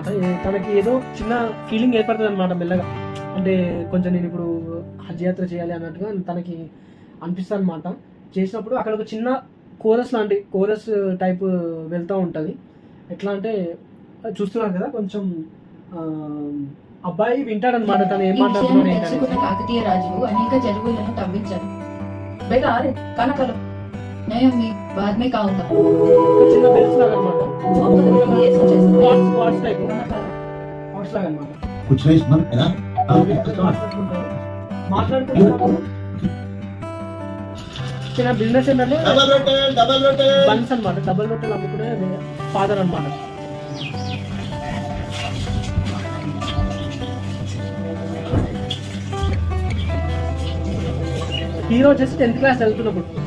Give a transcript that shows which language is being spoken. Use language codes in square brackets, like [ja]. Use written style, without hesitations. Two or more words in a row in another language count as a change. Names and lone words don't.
[te] తనకి ఏదో చిన్న ఫీలింగ్ ఏర్పడుతుంది అనమాట మెల్లగా. అంటే కొంచెం నేను ఇప్పుడు హజ్ యాత్ర చేయాలి అన్నట్టుగా తనకి అనిపిస్తుంది అనమాట. చేసినప్పుడు అక్కడ ఒక చిన్న కోరస్ టైప్ వెళ్తూ ఉంటుంది. ఎట్లా అంటే చూస్తున్నారు కదా, కొంచెం అబ్బాయి వింటాడనమాట తను ఏం మాట్లాడుతున్నాడు ఏంటంటే. కాకతీయ రాజులు అనేక చెరువులను తవ్వించారు. [hi] बेटा अरे खाना खा लो। मैं अम्मी बाद में खाऊंगा। [te] చిన్న బెల్స్ లాగా అనమాట. [hi] ये सोचे [te] వాట్స్ టైప్ వాట్స్ లాగా అనమాట. [hi] कुछ नहीं सुन है ना [te] మాట్లాడుకుంటున్నాము. చిన్న బిజినెస్ ఏంటంటే డబల్ రొట్టె బన్స్ అనమాట. డబల్ రొట్టెలు అమ్ముకునే ఫాదర్ అనమాట. హీరో వచ్చేసి 10th క్లాస్ చదువుతున్నప్పుడు.